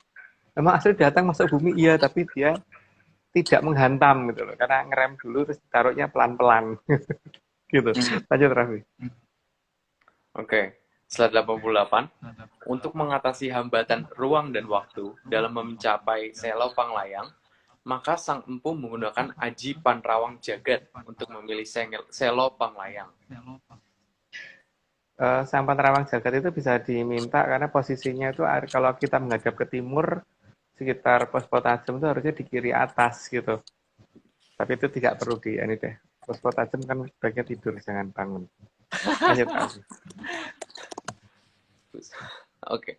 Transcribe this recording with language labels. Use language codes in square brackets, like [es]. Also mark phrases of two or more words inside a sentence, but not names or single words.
[id] Memang asteroid datang masuk bumi iya, tapi dia tidak menghantam gitu loh, karena ngerem dulu terus taruhnya pelan-pelan gitu. Lanjut Raffi. Oke. Setelah 88, untuk mengatasi hambatan ruang dan waktu dalam mencapai Selo Panglayang, maka Sang Empu menggunakan Aji Panrawang Jagat untuk memilih Selo Panglayang. Sang Panerawang Jagat itu bisa diminta karena posisinya itu kalau kita menghadap ke timur sekitar pos Potajem itu harusnya di kiri atas gitu. Tapi itu tidak perlu di ini deh. Pos Potajem kan sebaiknya tidur, jangan bangun. Lanjut Raffi. Oke.